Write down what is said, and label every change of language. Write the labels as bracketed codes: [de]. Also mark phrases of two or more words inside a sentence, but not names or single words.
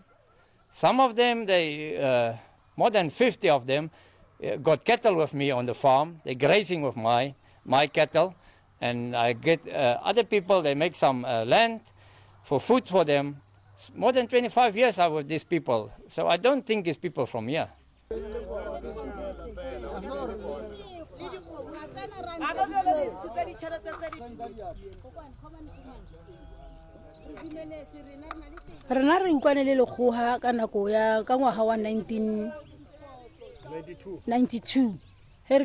[en] Some of them, more than 50 of them, got cattle with me on the farm. They're grazing with my cattle. And I get other people, they make some land for food for them. More than 25 years I was with these people. So I don't think it's people from here. [nso] Rena re utlwane le lekgoha ka nako ya ka ngwaga wa 1992 he re